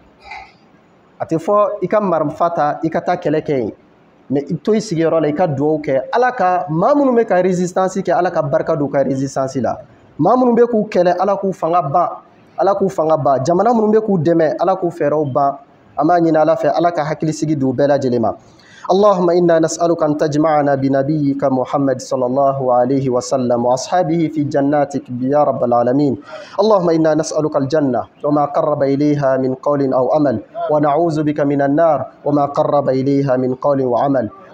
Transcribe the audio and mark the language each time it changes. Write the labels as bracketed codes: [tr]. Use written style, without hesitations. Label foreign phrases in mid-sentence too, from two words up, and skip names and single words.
[bm] A tɛ fɔ i ka marifa ta i ka taa kɛlɛ kɛ yen, mais i to i sigiyɔrɔ la i ka dugawu kɛ Ala ka maa minnu bɛ ka résistance kɛ Ala ka barika don u ka résistance la, maa minnu bɛ k'u kɛlɛ Ala k'u fanga ban, Ala k'u fanga ban, jamana minnu bɛ k'u dɛmɛ Ala k'u fɛɛrɛw ban. An b'a ɲini Ala fɛ Ala ka hakilisigi di u bɛɛ lajɛlen ma. [ar] اللهم إنا نسألك أن تجمعنا بنبيك محمد صلى الله عليه وسلم وأصحابه في جناتك يا رب العالمين. اللهم إنا نسألك الجنة وما قرب إليها من قول أو عمل، ونعوذ بك من النار وما قرب إليها من قول وعمل.